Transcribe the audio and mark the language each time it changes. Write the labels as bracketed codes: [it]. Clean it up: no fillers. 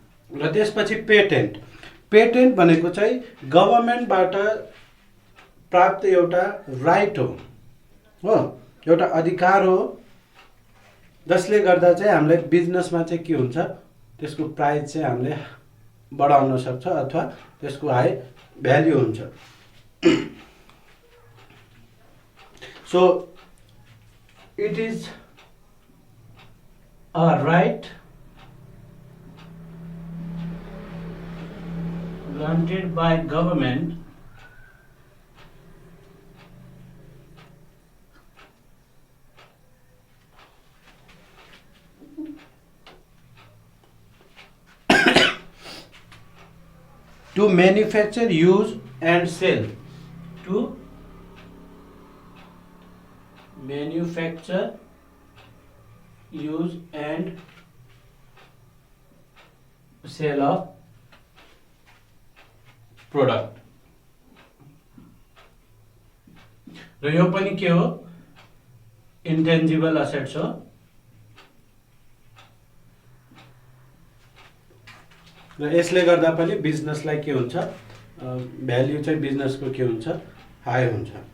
[ne] र त्यसपछि patent, patent भनेको चाहिँ गभर्मेन्टबाट प्राप्त एउटा राइट हो, एउटा अधिकार हो, जसले गर्दा चाहिँ हामीलाई बिजनेसमा चाहिँ के हुन्छ, त्यसको प्राइस चाहिँ हामीले बढाउन सक्छ अथवा त्यसको हाई भ्याल्यु हुन्छ। [en] So it is a right granted by government to manufacture, use and sell, to manufacture, use and sell of product. [ne] र यो पनि के हो, इन्टेन्जिबल असेट्स हो। र यसले गर्दा पनि बिजनेसलाई के हुन्छ, भ्याल्यु चाहिँ बिजनेसको के हुन्छ, हाई हुन्छ।